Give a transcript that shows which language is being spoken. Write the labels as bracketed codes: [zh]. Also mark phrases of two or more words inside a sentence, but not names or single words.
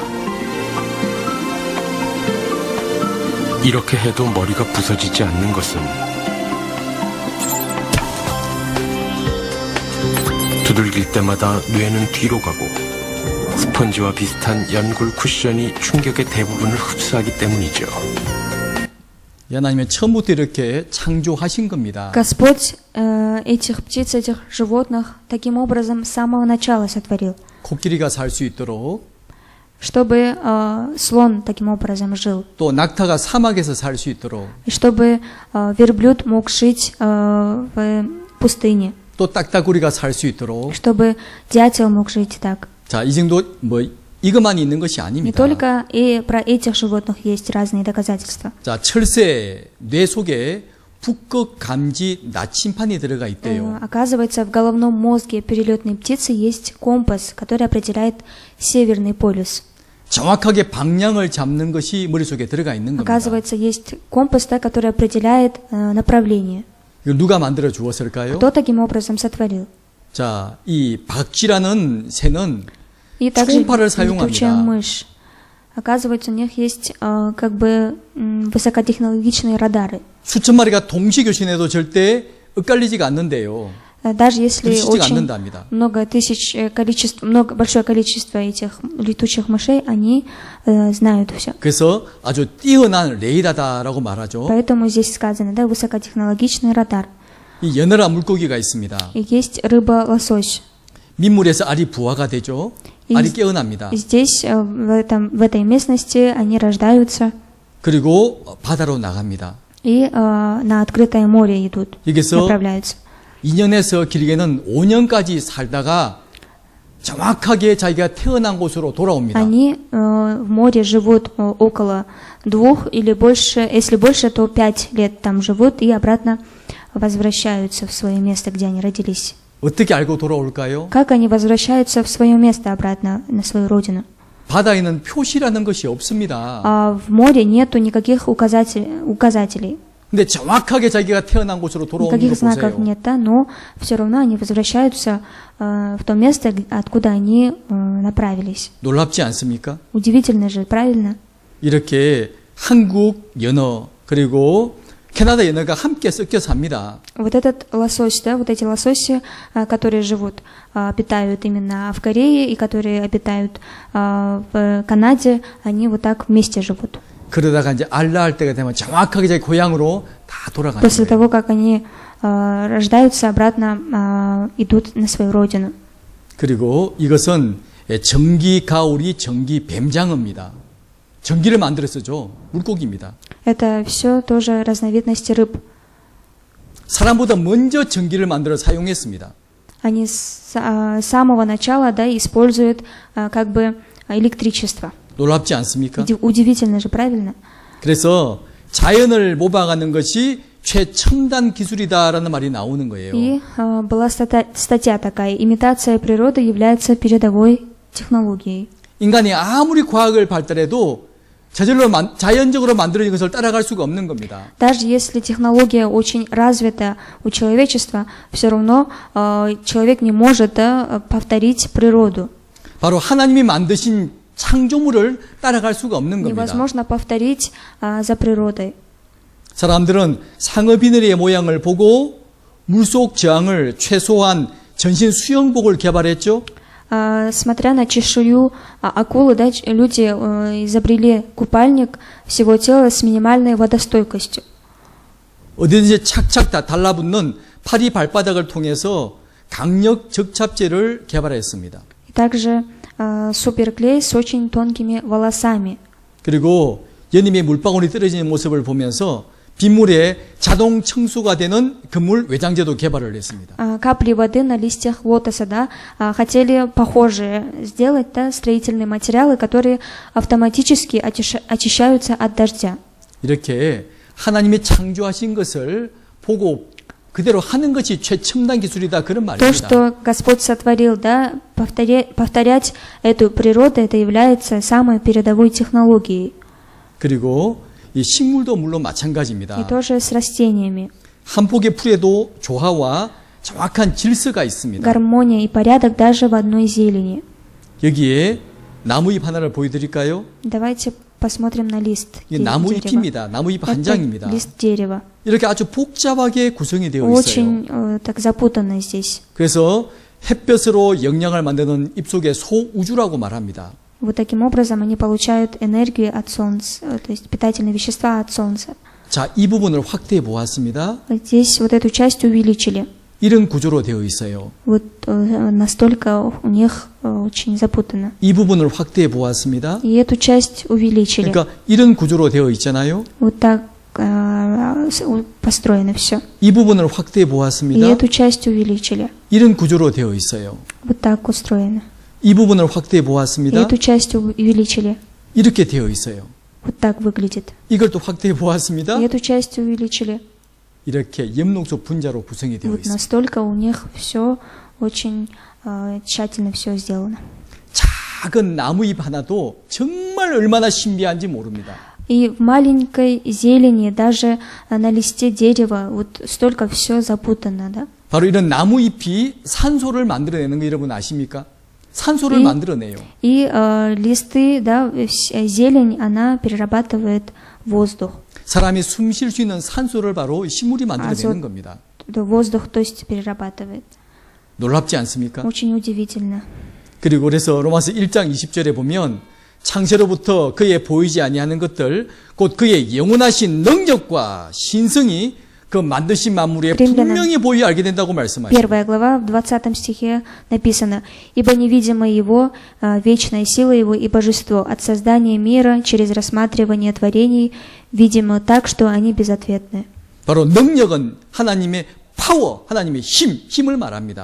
[ko] 이렇게 해도 머리가 부서지지 않는 것은 두들길 때마다 뇌는 뒤로 가고 스펀지와 비슷한 연골 쿠션이 충격의 대부분을 흡수하기 때문이죠. 하나님은 처음부터 이렇게 창조하신 겁니다. [ru] Господь этих птиц, этих животных таким образом с самого начала сотворил, [ko] 코끼리가 살 수 있도록, [ru] чтобы слон таким образом жил, [ko] 또 낙타가 사막에서 살 수 있도록, [ru] и чтобы верблюд мог жить в пустыне, [ko] 또 딱따구리가 살 수 있도록. [ru] чтобы дятел мог жить так. [ko] 자, 이 정도 이것만 있는 것이 [ru] Не [ko] 아닙니다. [ru] только и про этих животных есть разные доказательства. [ko] 자, 철새 뇌 속에 북극 감지 나침판이 들어가 있대요. [ru] Оказывается, в головном мозге перелетной птицы есть компас, который определяет северный полюс. [ko] 정확하게 방향을 잡는 것이 머릿속에 들어가 있는 겁니다. [ru] Оказывается, есть компас, да, который определяет направление. [ko] 이걸 누가 만들어 주었을까요? [ru] Кто таким образом сотворил? [ko] 자, 이 박쥐라는 새는 [ru] И также [ko] 초음파를 [ru] летучая [ko] 사용합니다. [ru] мышь. Оказывается, у них есть как бы высокотехнологичные радары. [ko] 수천 마리가 동시 교신해도 절대 엇갈리지가 않는데요. [ru] Даже если [ko] 부딪히지가 [ru] очень [ko] 않는답니다. [ru] большое количество этих летучих мышей, они знают все. [ko] 그래서 아주 뛰어난 레이더다라고 말하죠. [ru] Поэтому здесь сказано, да, высокотехнологичный радар. [ko] 이 연어라 물고기가 있습니다. [ru] И есть рыба-лосось. [ko] 민물에서 알이 부화가 되죠. [ru] И [ko] 알이 깨어납니다. [ru] Здесь, в этой местности, они рождаются [ko] 그리고 바다로 나갑니다. [ru] и на открытое море идут, [ko] 여기서 [ru] направляются. [ko] 2년에서 길게는 5년까지 살다가 정확하게 자기가 태어난 곳으로 돌아옵니다. [ru] Они в море живут около 2 или больше, если больше, то 5 лет там живут и обратно возвращаются в свое место, где они родились. [ko] 어떻게 알고 돌아올까요? [ru] Как они возвращаются в свое место обратно на свою родину? [ko] 바다에는 표시라는 것이 없습니다. [ru] А в море нету никаких указателей. [ko] 근데 정확하게 자기가 태어난 곳으로 돌아오는 거 [ru] Никаких знаков [ko] 보세요. [ru] нет, да, но все равно они возвращаются в то место, откуда они направились. [ko] 놀랍지 않습니까? [ru] Удивительно же, правильно? [ko] 이렇게 한국 연어 그리고 캐나다 연어가 함께 섞여 삽니다. [ru] Вот этот лосось, да, вот эти лососи, которые живут, обитают именно в Корее и которые обитают в Канаде, они вот так вместе живут. [ko] 그러다가 이제 알 낳을 때가 되면 정확하게 자기 고향으로 다 돌아가는 [ru] После [ko] 거예요. [ru] того, как они рождаются, обратно идут на свою родину. [ko] 그리고 이것은 전기 가오리, 전기 뱀장어입니다. 전기를 만들어 쓰죠. 물고기입니다. [ru] Это все тоже разновидности рыб. [ko] 사람보다 먼저 전기를 만들어 사용했습니다. [ru] Они с самого начала, да, используют как бы электричество. [ko] 놀랍지 않습니까? [ru] Удивительно же, правильно? [ko] 그래서 자연을 모방하는 것이 최첨단 기술이다라는 말이 나오는 거예요. [ru] И была статья такая: имитация природы является передовой технологией. [ko] 인간이 아무리 과학을 발달해도 저절로 자연적으로 만들어진 것을 따라갈 수가 없는 겁니다. [ru] Даже если технология очень развита у человечества, все равно человек не может повторить природу. [ko] 바로 하나님이 만드신 창조물을 따라갈 수가 없는 겁니다. [ru] Невозможно повторить за природой. [ko] 사람들은 상어비늘의 모양을 보고 물속 저항을 최소한 전신 수영복을 개발했죠. [ru] Смотря на чешую акулы, да, люди изобрели купальник всего тела с минимальной водостойкостью. [ko] 어디든지 착착 다 달라붙는 파리 발바닥을 통해서 강력 적착제를 개발했습니다. [ru] Также суперклей с очень тонкими волосами. [ko] 그리고 연임의 물방울이 떨어지는 모습을 보면서 빗물에 자동 청소가 되는 그물 외장재도 개발을 했습니다. [ru] Капли воды на листьях лотоса, да, хотели похожие сделать, да, строительные материалы, которые автоматически очищаются от дождя. [ko] 이렇게 하나님이 창조하신 것을 보고 그대로 하는 것이 최첨단 기술이다 그런 [ru] То, [ko] 말입니다. [ru] что Господь сотворил, да, повторять эту природу, это является самой передовой технологией. [ko] 그리고 이 식물도 물론 [ru] И [ko] 마찬가지입니다. [ru] тоже с растениями. [ko] 한 폭의 풀에도 조화와 정확한 질서가 있습니다. [ru] Гармония и порядок даже в одной зелени. [ko] 여기에 나무잎 하나를 보여드릴까요? [ru] Давайте посмотрим на лист [ko] 이게 [ru] дерева. [ko] 나무잎입니다. 나무잎 한 [ru] Это [ko] 장입니다. [ru] лист дерева. [ko] 이렇게 아주 복잡하게 구성이 되어 있어요. [ru] Очень так запутанно здесь. [ko] 그래서 햇볕으로 영양을 만드는 잎속의 소우주라고 말합니다. [ru] Вот таким образом они получают энергию от солнца, то есть питательные вещества от солнца. [ko] 자, 이 부분을 확대해 보았습니다. [ru] Здесь вот эту часть увеличили. [ko] 이런 구조로 되어 있어요. [ru] Вот настолько у них очень запутано. [ko] 이 부분을 확대해 보았습니다. [ru] И эту часть увеличили. [ko] 그러니까 이런 구조로 되어 있잖아요. [ru] Вот так построено все. [ko] 이 부분을 확대해 [ru] И [ko] 보았습니다. [ru] эту часть увеличили. [ko] 이런 구조로 되어 있어요. [ru] Вот так устроено. [ko] 이 부분을 확대해 [ru] И [ko] 보았습니다. [ru] эту часть увеличили. [ko] 이렇게 되어 있어요. [ru] Вот так выглядит. [ko] 이걸 또 확대해 보았습니다. [ru] И эту часть увеличили. [ko] 이렇게 엽록소 분자로 구성이 되어 [ru] Вот [ko] 있어요. [ru] настолько у них все очень тщательно все сделано. [ko] 작은 나무잎 하나도 정말 얼마나 신비한지 모릅니다. [ru] И в маленькой зелени, даже на листе дерева, вот столько все запутано, да? [ko] 바로 이런 나무잎이 산소를 만들어내는 거 여러분 아십니까? 산소를 이- 만들어내요. [ru] И листы, да, зелень, она перерабатывает воздух. [ko] 사람이 숨 쉴 수 있는 산소를 바로 식물이 만들어내는 아주- 겁니다. [ru] Воздух, то есть перерабатывает. [ko] 놀랍지 않습니까? [ru] Очень удивительно. [ko] 그리고 그래서 로마서 1장 20절에 보면 창세로부터 그의 보이지 아니하는 것들 곧 그의 영원하신 능력과 신성이 그 만드신 만물에 [ru] римлянам [ko] 분명히 보여 알게 된다고 말씀하십니다. [ru] 1 глава, в 20 стихе написано: «Ибо невидимо Его, вечная сила Его и божество от создания мира через рассматривание творений, видимо так, что они безответны». [ko] 바로 능력은 하나님의 파워, 하나님의 힘을 말합니다.